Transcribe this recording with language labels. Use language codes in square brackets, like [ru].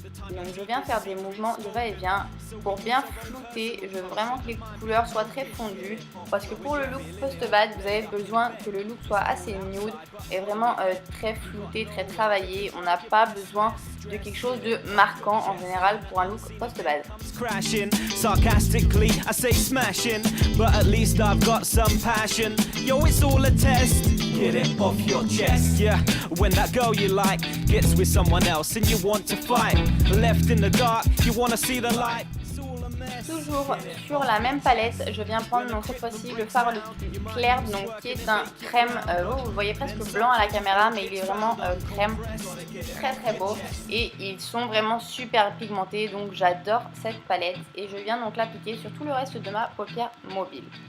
[fr] Donc je viens faire des mouvements de va-et-vient pour bien flouter. Je veux vraiment que les couleurs soient très fondues parce que pour le look post-bad, vous avez besoin que le look soit assez nude et vraiment très flouté, très travaillé. On n'a pas besoin de quelque chose de marquant en général pour un look post-bad. [en] Crashing, sarcastically I say smashing, but at least I've got some passion. Yo, it's all a test. Get it off your chest. Yeah, when that girl you like gets with someone else and you want to fight. Left in the dark, you wanna see the light. [fr] Toujours sur la même palette, je viens prendre donc cette fois-ci le fard le plus clair, donc qui est un crème, vous le voyez presque blanc à la caméra, mais il est vraiment crème, très beau et ils sont vraiment super pigmentés, donc j'adore cette palette et je viens donc l'appliquer sur tout le reste de ma paupière mobile.